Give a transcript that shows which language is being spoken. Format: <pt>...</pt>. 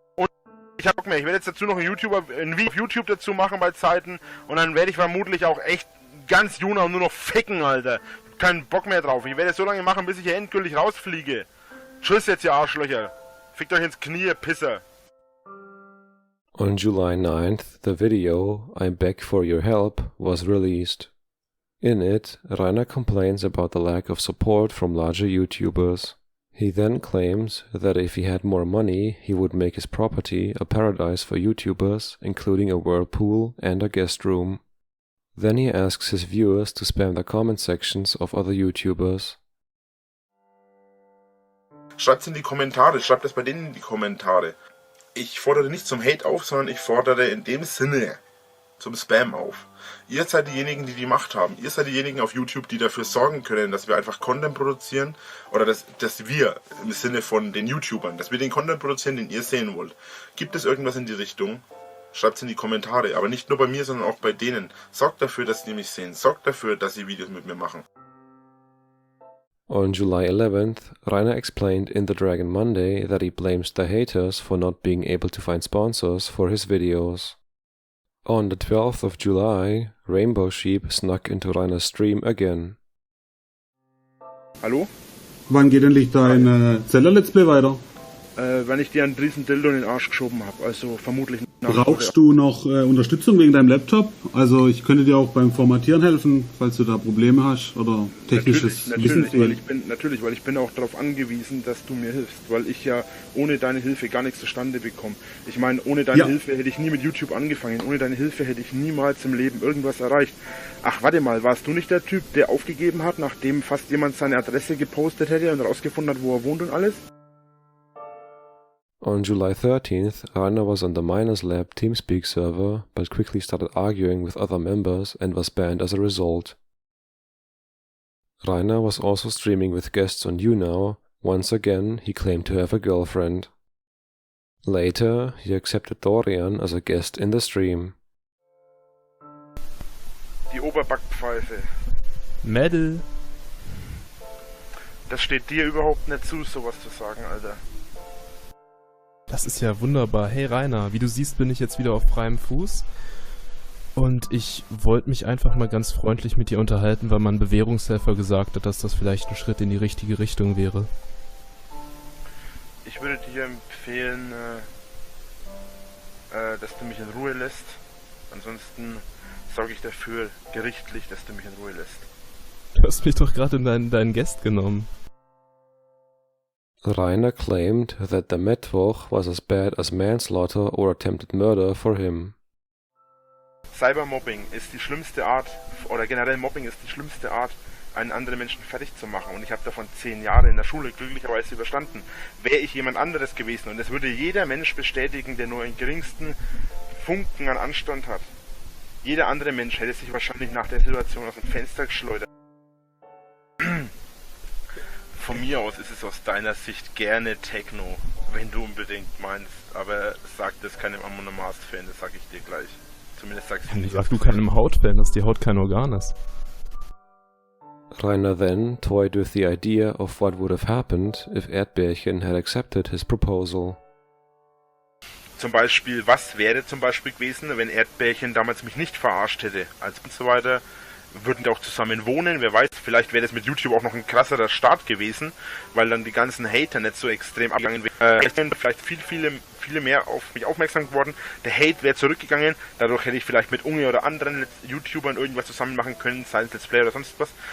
<de>Und ich hab Bock mehr. Ich werde jetzt dazu noch ein Video auf YouTube dazu machen bei Zeiten. Und dann werde ich vermutlich auch echt ganz Juno nur noch ficken, Alter. Keinen Bock mehr drauf. Ich werde es so lange machen, bis ich hier endgültig rausfliege. Tschüss jetzt, ihr Arschlöcher. Fickt euch ins Knie, ihr Pisser.</de> <en>On July 9th, the video, I Beg for Your Help, was released. In it, Rainer complains about the lack of support from larger YouTubers. He then claims that if he had more money, he would make his property a paradise for YouTubers, including a whirlpool and a guest room. Then he asks his viewers to spam the comment sections of other YouTubers.</en> <de>Schreibt's in die Kommentare, schreibt es bei denen in die Kommentare. Ich fordere nicht zum Hate auf, sondern ich fordere in dem Sinne zum Spam auf. Ihr seid diejenigen, die die Macht haben. Ihr seid diejenigen auf YouTube, die dafür sorgen können, dass wir einfach Content produzieren. Oder dass wir, im Sinne von den YouTubern, dass wir den Content produzieren, den ihr sehen wollt. Gibt es irgendwas in die Richtung? Schreibt es in die Kommentare. Aber nicht nur bei mir, sondern auch bei denen. Sorgt dafür, dass die mich sehen. Sorgt dafür, dass sie Videos mit mir machen.</de> <en>On July 11th, Rainer explained in the Dragon Monday that he blames the haters for not being able to find sponsors for his videos. On the 12th of July, Rainbow Sheep snuck into Rainer's stream again.</en> <de>Hallo? Wann geht endlich dein Zeller-Let's Play weiter? Wenn ich dir einen riesen Dildo in den Arsch geschoben habe, also vermutlich Brauchst du noch Unterstützung wegen deinem Laptop? Also ich könnte dir auch beim Formatieren helfen, falls du da Probleme hast oder technisches Wissen. Natürlich, weil ich bin auch darauf angewiesen, dass du mir hilfst, weil ich ja ohne deine Hilfe gar nichts zustande bekomme. Ich meine, ohne deine Hilfe hätte ich nie mit YouTube angefangen, ohne deine Hilfe hätte ich niemals im Leben irgendwas erreicht. Ach, warte mal, warst du nicht der Typ, der aufgegeben hat, nachdem fast jemand seine Adresse gepostet hätte und rausgefunden hat, wo er wohnt und alles?</de> <en>On July 13th, Rainer was on the Miners Lab TeamSpeak server, but quickly started arguing with other members and was banned as a result. Rainer was also streaming with guests on YouNow. Once again, he claimed to have a girlfriend. Later, he accepted Dorian as a guest in the stream.</en> <de>Die Oberbackpfeife. Mädel. Das steht dir überhaupt nicht zu, sowas zu sagen, Alter. Das ist ja wunderbar. Hey Rainer, wie du siehst, bin ich jetzt wieder auf freiem Fuß. Und ich wollte mich einfach mal ganz freundlich mit dir unterhalten, weil mein Bewährungshelfer gesagt hat, dass das vielleicht ein Schritt in die richtige Richtung wäre. Ich würde dir empfehlen, dass du mich in Ruhe lässt. Ansonsten sorge ich dafür gerichtlich, dass du mich in Ruhe lässt. Du hast mich doch gerade in deinen Guest genommen.</de> <en>Rainer claimed that the Mittwoch was as bad as manslaughter or attempted murder for him.</en> <de>Cybermobbing ist die schlimmste Art, oder generell Mobbing ist die schlimmste Art, einen anderen Menschen fertig zu machen. Und ich habe davon 10 Jahre in der Schule glücklicherweise überstanden. Wäre ich jemand anderes gewesen, und das würde jeder Mensch bestätigen, der nur einen geringsten Funken an Anstand hat. Jeder andere Mensch hätte sich wahrscheinlich nach der Situation aus dem Fenster geschleudert. Von mir aus ist es aus deiner Sicht gerne Techno, wenn du unbedingt meinst. Aber sag das keinem Amon-Amarth-Fan, das sag ich dir gleich. Zumindest sagst du nicht. Sag du keinem Haut-Fan, dass die Haut kein Organ ist.</de> <en>Rainer then toyed with the idea of what would have happened if Erdbärchen had accepted his proposal.</en> <de>Zum Beispiel, was wäre zum Beispiel gewesen, wenn Erdbärchen damals mich nicht verarscht hätte, als und so weiter. Würden die auch zusammen wohnen, wer weiß, vielleicht wäre das mit YouTube auch noch ein krasserer Start gewesen, weil dann die ganzen Hater nicht so extrem abgegangen wären. Vielleicht viele mehr auf mich aufmerksam geworden, der Hate wäre zurückgegangen, dadurch hätte ich vielleicht mit Unge oder anderen YouTubern irgendwas zusammen machen können, sei es Let's Play oder sonst was.</de>